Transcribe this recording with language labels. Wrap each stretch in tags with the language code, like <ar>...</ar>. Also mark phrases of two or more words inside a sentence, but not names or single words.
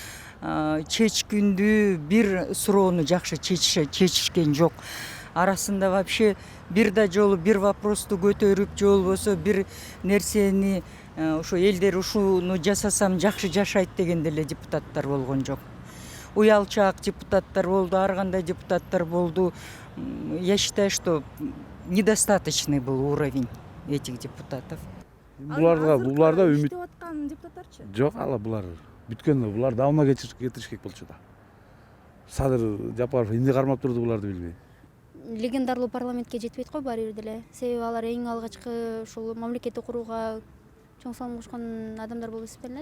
<ky>Чечкиндүү бир суроону жакшы чечишкен жок. Арасында вообще бир да жолу бир вопросту көтөрүп, же болбосо бир нерсени ошо элдер ушуну жасасам жакшы жашайт деген деле депутаттар болгон жок. Уялчаак депутаттар болду, ар кандай депутаттар болду.</ky> <ru>Я считаю, что недостаточный был уровень этих депутатов.</ru> <ky>Буларда үмүт иштеп аткан депутаттарчы? жок, ала булар бүткөн, булар давно кетириш керек болчу да. Садыр Жапаров эмне кармап турду буларды билбейм. Легендарлуу парламентке жетпейт го баары бир деле. Себеби алар эң алгачкы ушул мамлекетти курууга чоң салым кошкон адамдар болуп эсептелинет.</ky>